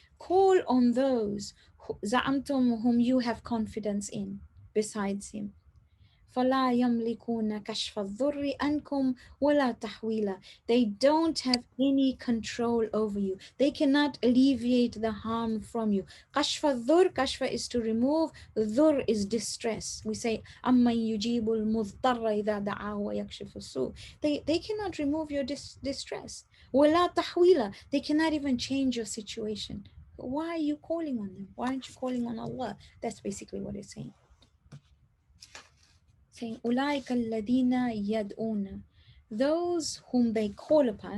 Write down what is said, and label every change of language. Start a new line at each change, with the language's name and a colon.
English: Call on those زَعَمْتُم whom you have confidence in besides him.
Arabic: فَلَا يَمْلِكُونَ كَشْفَ الضُّرِّ أَنْكُمْ وَلَا تَحْوِيلًا.
English: They don't have any control over you. They cannot alleviate the harm from you.
Arabic: كَشْفَ الضُّرِّ,
English: kashfa is to remove, ضُرْ is distress. We say
Arabic: أَمَّنْ يُجِيبُ الْمُضْطَرَّ إِذَا دَعَاهُ وَيَكْشِفُ السُّوءَ.
English: They cannot remove your distress.
Arabic: وَلَا تَحْوِيلًا.
English: They cannot even change your situation. Why are you calling on them? Why aren't you calling on Allah? That's basically what it's saying. Saying
Arabic: أولئك الذين يدعون,
English: those whom they call upon.